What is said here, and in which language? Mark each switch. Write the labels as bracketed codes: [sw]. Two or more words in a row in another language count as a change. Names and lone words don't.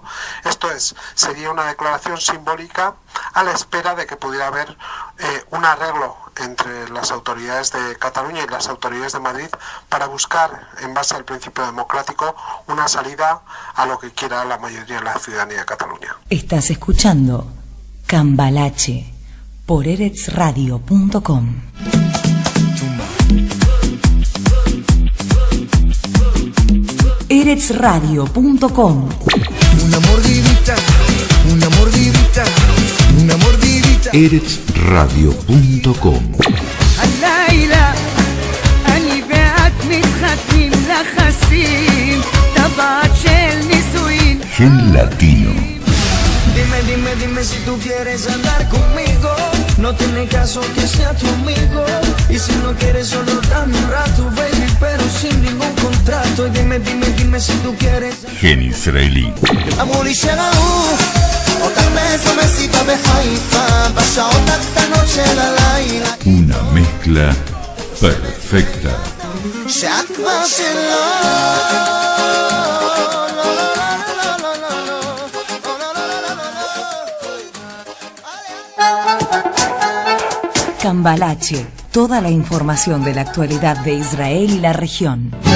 [es] Esto es, sería una declaración simbólica a la espera de que pudiera haber un arreglo entre las autoridades de Cataluña y las autoridades de Madrid para buscar, en base al principio democrático, una salida a lo que quiera la mayoría de la ciudadanía de Cataluña. Estás escuchando Cambalache por eretzradio.com. eretzradio.com. Una mordidita, una mordidita, una mordidita. eretzradio.com. الليلة أني بعت متختمين لخسين تبعت شيل نسوين Gen Latino. Dime, dime, dime si tú quieres andar conmigo. No tiene caso que sea tu amigo. Y si no quieres solo dame un rato, baby, pero sin ningún contrato. Y dime, dime, dime si tú quieres. Gen israelí. [he] אמרו לי שראו אותך באיזו מסיבה בחיפה בשעות הקטנות של הלילה [es] Una mezcla perfecta. [he] שאת כבר שלו [es] Cambalache, toda la información de la actualidad de Israel y la región.